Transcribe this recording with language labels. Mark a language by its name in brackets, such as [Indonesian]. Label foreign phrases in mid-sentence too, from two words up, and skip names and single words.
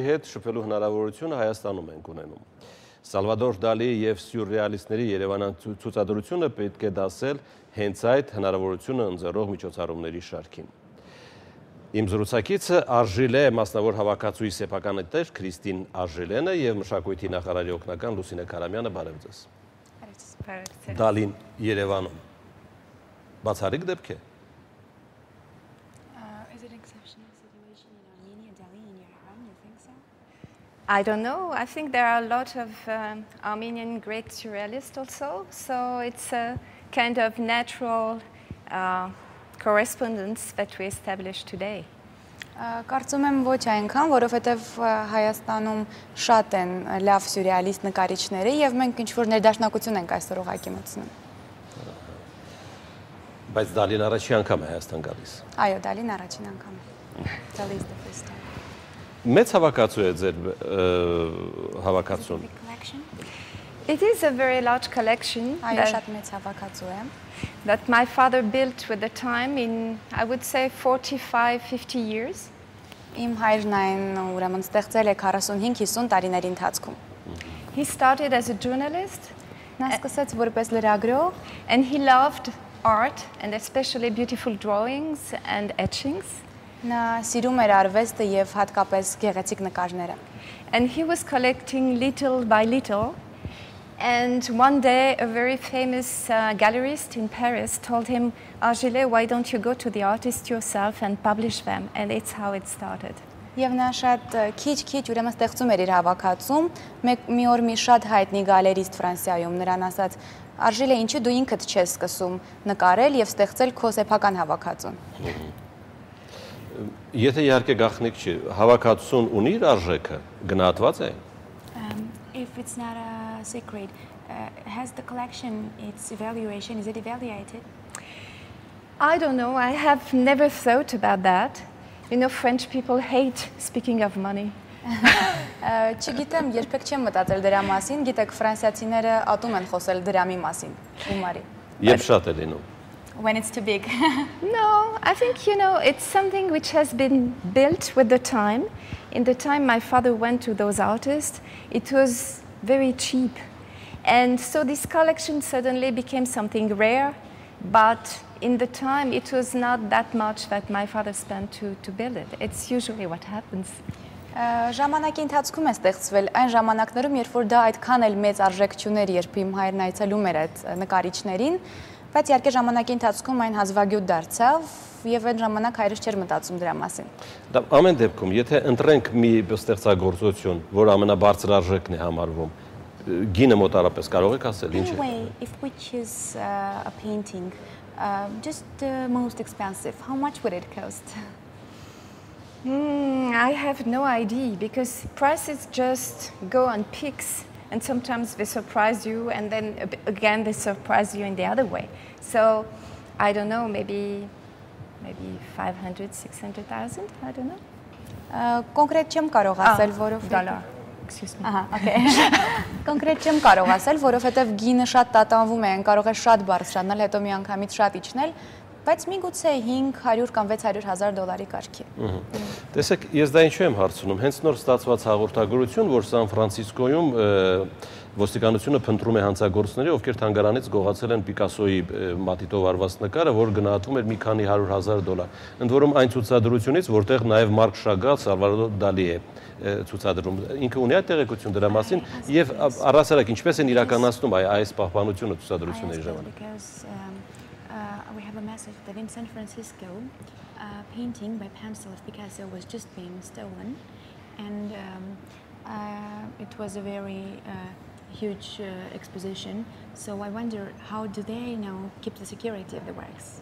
[Armenian] հետ շփվելու հնարավորությունը Հայաստանում ենք ունենում։ Սալվադոր Դալի եւ սյուրռեալիստների Երևանյան ցուցադրությունը պետք է դասել հենց այդ հնարավորությունը ընձեռող միջոցառումների շարքին։ Իմ զրուցակիցը Արժիլե մասնավոր հավաքածուի սեփականատեր Քրիստին Արժիլենը եւ մշակույթի նախարարի օգնական Լուսինե Քարամյանը, բարև ձեզ։ Դալին Երևանում բացառիկ դեպք է։ [English] I don't know. I think there are a lot of Armenian great surrealists also, so it's a kind of natural correspondence that we establish today. [Armenian] Կարծում եմ ոչ այնքան, որովհետև Հայաստանում շատ են լավ սյուրռեալիստ նկարիչները եւ մենք ինչ-որ ներդաշնակություն ենք այսօր ուղղակի մտցնում։ Բայց Դալին առաջին անգամ է Հայաստան գալիս։ Այո, Դալին առաջին անգամ է։ [English] Dali is the first time. [Armenian] Մեծ հավաքածու է ձեր հավաքածուն։ [English] It is a very large collection. [Armenian] Այո, շատ մեծ հավաքածու է։ [English] That my father built with the time in, I would say, 45-50 years. [Armenian] Իմ հայրն այն ուրեմն ստեղծել է 45-50 տարիների ընթացքում։ [English] He started as a journalist. [Armenian] Նա սկսեց որպես լրագրող, [English] and he loved art and especially beautiful drawings and etchings. [Armenian] Նա սիրում էր արվեստը եւ հատկապես գեղեցիկ նկարները։ [English] And he was collecting little by little. And one day, a very famous gallerist in Paris told him, Argile, why don't you go to the artist yourself and publish them? And it's how it started. [Armenian] Եվ նա շատ քիչ ուրեմն ստեղծում էր իր հավաքածում, մի օր մի շատ հայտնի գալերիստ Ֆրանսիայում նրան ասաց. Արժիլե, ինչու դու ինքդ չես սկսում նկարել եւ ստեղծել քո սեփական հավաքածուն։ Եթե իհարկե գաղտնիք չի, հավաքածուն ունի իր արժեքը, գնահատված է։ [English] If it's not a secret, has the collection its evaluation? Is it evaluated? I don't know. I have never thought about that. You know, French people hate speaking of money. [Armenian] Չգիտեմ, երբեք չեմ մտածել դրա մասին, գիտեք, ֆրանսիացիները ատում են խոսել դրամի մասին, գումարի։ Երբ շատ է լինում։ [English] When it's too big. No, I think, you know, it's something which has been built with the time. In the time my father went to those artists, it was very cheap. And so this collection suddenly became something rare, but in the time it was not that much that my father spent to build it. It's usually what happens. [Armenian] Ժամանակի ընթացքում է ստեղծվել այն ժամանակներում, երբ որ դա այդքան էլ մեծ արժեք չուներ, երբ իմ հայրն այցելում էր այդ նկարիչներին, բայց իհարկե ժամանակի ընթացքում այն հազվագյուտ դարձավ եւ այն ժամանակ հայրս չէր մտածում դրա մասին։ Դա ամեն դեպքում, եթե ընտրենք մի ստեղծագործություն, որ ամենաբարձր արժեքն է համարվում, գինը մոտարապես կարող եք ասել ինչ է։ [English] Anyway, if we choose a painting, just the most expensive, how much would it cost? I have no idea because prices just go on peaks. And sometimes they surprise you, and then again they surprise you in the other way. So, I don't know, maybe 500, 600,000, I don't know. [Armenian] Կոնկրետ չեմ կարող ասել, որովհետև [English] Dollar. Excuse me. [Armenian] Ահա, okay. Կոնկրետ չեմ կարող ասել, որովհետև գինը շատ տատանվում է, կարող է շատ բարձրանալ, հետո մի անգամից շատ իջնել, բայց միգուցե 500 կամ 600 հազար դոլարի կարգի։ Տեսեք, ես դա ինչու եմ հարցնում, հենց նոր ստացված հաղորդագրություն, որ Սան Ֆրանցիսկոյում ոստիկանությունը փնտրում է հանցագործների, ովքեր թանգարանից գողացել են Պիկասոյի մատիտով արված նկարը, որ գնահատվում էր մի քանի 100,000 դոլար։ Ընդ որում այն ցուցադրությունից, որտեղ նաև Մարկ Շագալ, Սալվադոր Դալի է ցուցադրում։ Ինքը ունի այդ տեղեկություն դրա մասին եւ առասարակ ինչպես են իրականացնում այս պահպանությունը ցուցադրությունների ժամանակ։ [English] We have a message that in San Francisco, a painting by pencil of Picasso was just being stolen, and it was a very huge exposition. So I wonder, how do they keep the security of the works?